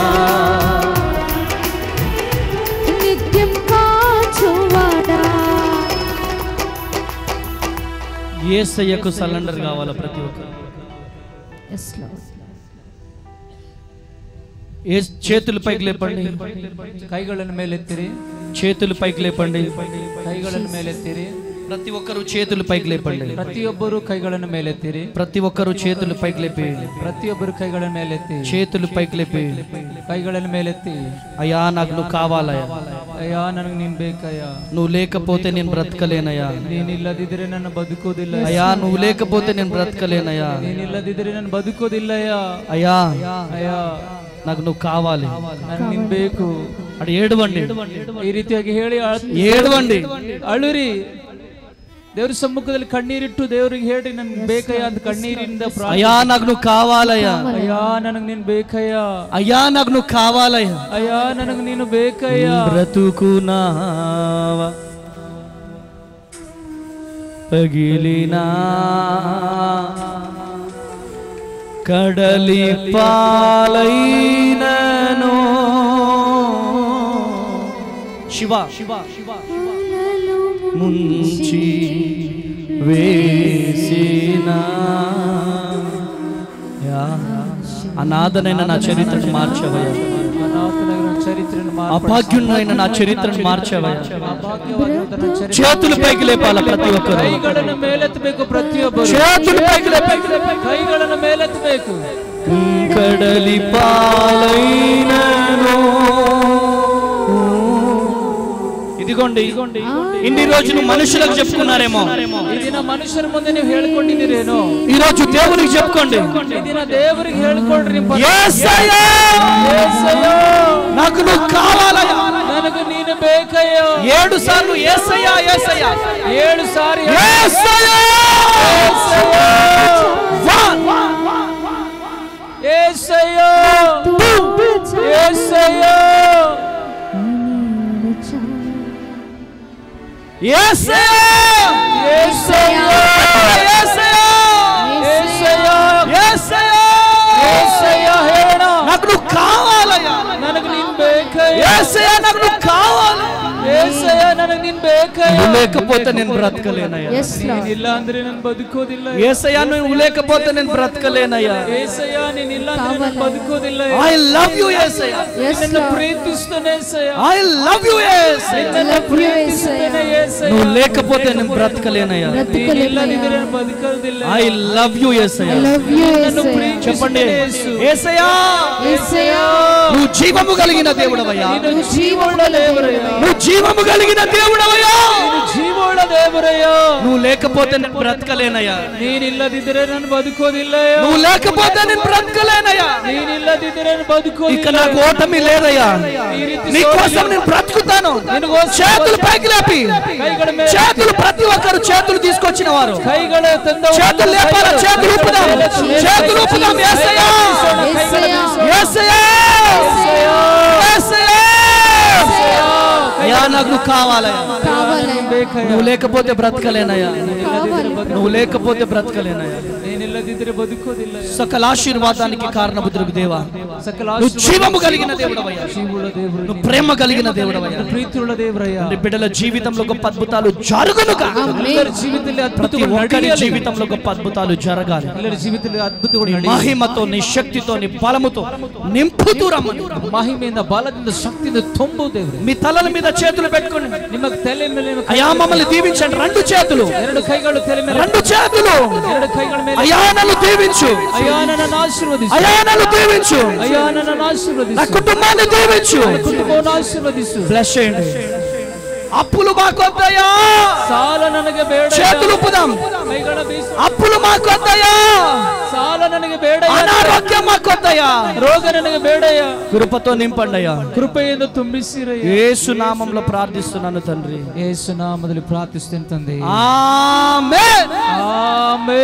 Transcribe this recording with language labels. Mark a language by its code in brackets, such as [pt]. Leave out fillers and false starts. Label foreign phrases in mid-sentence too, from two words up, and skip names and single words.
[te] నిత్యం కాచువాడా. యేసయ్యకు సరెండర్ కావాలా ప్రతి ఒక్కరు. చేతులు పైకి లేపండి, [kn] ಕೈಗಳನ್ನು ಮೇಲೆತ್ತಿರಿ, [te] చేతులు పైకి లేపండి, [kn] ಕೈಗಳನ್ನು ಮೇಲೆತ್ತಿರಿ. [te] ప్రతి ఒక్కరు చేతులు పైకి లేపండి, [kn] ಪ್ರತಿಯೊಬ್ಬರು ಕೈಗಳನ್ನು ಮೇಲೆತ್ತಿರಿ, [te] ప్రతి ఒక్కరు చేతులు పైకి లేపి, [kn] ಪ್ರತಿಯೊಬ್ಬರು ಕೈಗಳನ್ನು ಮೇಲೆತ್ತಿ, [te] చేతులు పైకి లేపి, [kn] ಕೈಗಳನ್ನು ಮೇಲೆತ್ತಿ. [te] అయ్యా నాకు నువ్వు కావాలయ్యా, [kn] ಅಯ್ಯಾ ನನಗೆ ನೀನ್ ಬೇಕಯ್ಯ, [te] నువ్వు లేకపోతే నేను బ్రతకలేనయ్యా, [kn] ನೀನಿಲ್ಲದಿದ್ರೆ ನನ್ನ ಬದುಕೋದಿಲ್ಲ. [te] అయ్యా నువ్వు లేకపోతే నేను బ్రతకలేనయ్యా, [kn] ನೀನಿಲ್ಲದಿದ್ರೆ ನಾನು ಬದುಕೋದಿಲ್ಲಯ್ಯ. [te] అయ్యా [kn] ಅಯ್ಯ [te] నాకు నువ్వు కావాలి, [kn] ನನಗೆ ನೀನ್ ಬೇಕು. [te] అడు ఏడవండి, [kn] ಈ ರೀತಿಯಾಗಿ ಹೇಳಿ [te] ఏడవండి, [kn] ಅಳುರಿ. ದೇವ್ರ ಸಮ್ಮುಖದಲ್ಲಿ ಕಣ್ಣೀರಿಟ್ಟು ದೇವ್ರಿಗೆ ಹೇಳಿ ನನ್ಗೆ ಬೇಕಯ್ಯ ಅಂತ ಕಣ್ಣೀರಿಂದ [te] అయ్యా నాకు నువ్వు కావాలయ్యా, [kn] ಅಯ್ಯಾ ನನಗ್ ನೀನ್ ಬೇಕಯ್ಯ, [te] అయ్యా నాకు నువ్వు కావాలయ్యా, [kn] ಅಯ್ಯಾ ನನಗ್ ನೀನು ಬೇಕಯ್ಯ. [te] బ్రతుకునావా పగిలినా కడలి పాలైనను శివ ముంచి వేసిన అనాథనైన నా చరిత్రను మార్చవయ్యా, అభాగ్యునైన నా చరిత్రను మార్చవయ్యా. చేతులు పైకి లేపాల ప్రతి ఒక్కరు, [kn] ಕೈಗಳನ್ನು ಮೇಲೆತ್ತಬೇಕು. ಪ್ರತಿಯೊಬ್ಬರು [te] చేతులు పైకి లేపాలి, [kn] ಕೈಗಳನ್ನು ಮೇಲೆತ್ತಬೇಕು. [te] కడలి పాలైనను. ఇదిగోండి ఇన్ని రోజులు మనుషులకు చెప్పుకున్నారేమో, [kn] ಈ ದಿನ ಮನುಷ್ಯರ ಮುಂದೆ ನೀವು ಹೇಳ್ಕೊಂಡಿದ್ದೀರೇನೋ, [te] ఈ రోజు దేవునికి చెప్పుకోండి. [kn] ಈ ದಿನ ದೇವರಿಗೆ ಹೇಳ್ಕೊಳ್ರಿ. [te] యేసయ్యా నాకు నువ్వు కావాలయ్యా, [kn] ನನಗೆ ನೀನು ಬೇಕಯ್ಯೋ. [te] 7 సార్లు యేసయ్యా యేసయ్యా, [kn] 7 ಸಾರಿ [te] యేసయ్యా యేసయ్యో యేసయ్యో నాకు నువ్వు కావాలయ్యా, [kn] ನನಗೆ ನೀನ್ ಬೇಕಯ್ಯ. [te] యేసయ్యా నాకు నువ్వు కావాలి, [kn] యేసయ్య ನನಗೆ ನೀನ್ ಬೇಕಯ್ಯ. [te] నువ్వు లేకపోతే నేను బ్రతకలేనయ్యా, [kn] ನೀನಿಲ್ಲ ಅಂದ್ರೆ ನಾನು ಬದುಕೋದಿಲ್ಲ. [te] యేసయ్యా నువ్వు లేకపోతే నేను బ్రతకలేనయ్యా. [kn] యేసయ్య ನೀನಿಲ್ಲ ಅಂದ್ರೆ ನಾನು ಬದುಕೋದಿಲ್ಲ. [en] I love you యేసయ్యా, [kn] ನಿನ್ನ ಪ್ರೀತಿಸುತ್ತೇನೆ యేసయ్య, [en] I love you యేసయ్యా, [kn] ನಿನ್ನ ಪ್ರೀತಿಸುತ್ತೇನೆ యేసయ్య. [te] నువ్వు లేకపోతే నేను బ్రతకలేనయ్యా, [kn] ನೀನಿಲ್ಲದಿದ್ರೆ ನಾನು ಬದುಕೋದಿಲ್ಲ. [en] I love you యేసయ్యా. [te] నన్ను చెప్పండి, [kn] ప్రీతిಸುತ್ತೇನೆ [te] యేసయ్యా నువ్వు జీవము కలిగిన దేవుడవయ్యా, [kn] ನೀನು ಜೀವವುಳ್ಳ ದೇವರಯ್ಯ, [te] నువ్వు జీవము కలిగిన దేవుడవయ్యా. [kn] ನೀನು ಜೀವವುಳ್ಳ ದೇವರಯ್ಯ. [te] నువ్వు లేకపోతే నేను బ్రతకలేనయ్యా, [kn] ನೀನಿಲ್ಲದಿದ್ರೆ ನಾನು ಬದುಕೋದಿಲ್ಲಯ್ಯ. [te] నువ్వు లేకపోతే నేను బ్రతకలేనయ్యా. [kn] ನೀನಿಲ್ಲದಿದ್ರೆ ನಾನು [te] ఇక [kn] ಬದುಕೋದಿಲ್ಲ. [te] నాకు ఓటమి లేదయ్యా, [kn] ಈ ರೀತಿ [te] నీ కోసం నేను బ్రతుకుతాను. చేతులు పైకి లేపి, [kn] ಕೈಗಳ ಮೇಲೆ [te] చేతులు ప్రతి ఒక్కరు చేతులు తీసుకొచ్చిన వారు [kn] ಕೈಗಳ ತಂದ [te] చేతులు లేపాల, చేతులు ఊపుదాం, చేతులు ఊపుదాం. యేసయ్యా యేసయ్యా యేసయ్యా, అయ్యా నాకు నువ్వు కావాలయ్యా, నువ్వు లేకపోతే బ్రతకలేనయ్యా, నువ్వు లేకపోతే బ్రతకలేనయ్యా. [kn] ನೀನಿಲ್ಲದಿದ್ರೆ ಬದುಕೋದಿಲ್ಲ. [te] సకల ఆశీర్వాదానికి కారణభూతుడు దేవా, [kn] ಸಕಲ [te] నువ్వు జీవము కలిగిన దేవుడవయ్యా, [kn] ಜೀವವುಳ್ಳ ದೇವರು, [te] నువ్వు ప్రేమ కలిగిన దేవుడవయ్యా. [kn] ಪ್ರೀತಿಯುಳ್ಳ ದೇವರಯ್ಯ. [te] నీ బిడ్డల జీవితంలో గొప్ప అద్భుతాలు జరుగునుగా, [kn] ಎಲ್ಲರ ಜೀವಿತದಲ್ಲಿ [te] ప్రతి [kn] ಅದ್ಭುತಗಳು [te] ఒక్కరి [kn] ನಡೆಯಲಿ. [te] జీవితంలో గొప్ప అద్భుతాలు జరగాలి. [kn] ಎಲ್ಲರ ಜೀವಿತದಲ್ಲಿ ಅದ್ಭುತಗಳು [te] నీ [kn] ನಡೆಯಲಿ. [te] మహిమతో నీ శక్తితో నీ బలముతో నింపుతూ రమ్మని. [kn] ಮಹಿಮೆಯಿಂದ ಬಲದಿಂದ ಶಕ್ತಿಯಿಂದ ತುಂಬು ದೇವರೇ. [te] మీ తలల మీద చేతులు పెట్టుకొని [kn] ನಿಮ್ಮ ತಲೆ ಮೇಲೆ [te] అయ్యా మమ్మల్ని దీవించండి. 2 చేతులు, [kn] 2 ಕೈಗಳು ತಲೆ ಮೇಲೆ, [te] 2 చేతులు [kn] 2 ಕೈಗಳ ಮೇಲೆ. [te] అయ్యా నన్ను దీవించు, [kn] ಅಯ್ಯಾ ನನ್ನನ್ನು ಆಶೀರ್ವದಿಸು, [te] అయ్యా నన్ను దీవించు, [kn] ಅಯ್ಯಾ ನನ್ನನ್ನು [te] నా [kn] ಆಶೀರ್ವದಿಸು, [te] కుటుంబాన్ని దీవించు, [kn] ಕುಟುಂಬವನ್ನು ಆಶೀರ್ವದಿಸು. [te] బ్లెస్ చేయండి. అప్పులు మాకొద్దయ్యా, [kn] ಸಾಲ ನನಗೆ ಬೇಡ. [te] చేతులు ఊపుదాం. [kn] ಕೈಗಳ ಬೀಸು. [te] అప్పులు మాకొద్దయ్యా, [kn] ಸಾಲ ನನಗೆ ಬೇಡ. [te] అనారోగ్యం ಮಾಕೊತ್ತಯ್ಯ, [kn] ರೋಗ ನನಗೆ ಬೇಡಯ್ಯ, [te] కృపతో నింపండయ్యా, [kn] కృపಯಿಂದ ತುಂಬಿಸಿರಯ್ಯ. [te] యేసు నామములో ప్రార్థిస్తున్నాను తండ్రి, [kn] యేసు నామದಲ್ಲಿ ಪ್ರಾರ್ಥಿಸುತ್ತೇನೆ ತಂದೆ. [te] ఆమేన్. [kn] ಆಮೆನ್.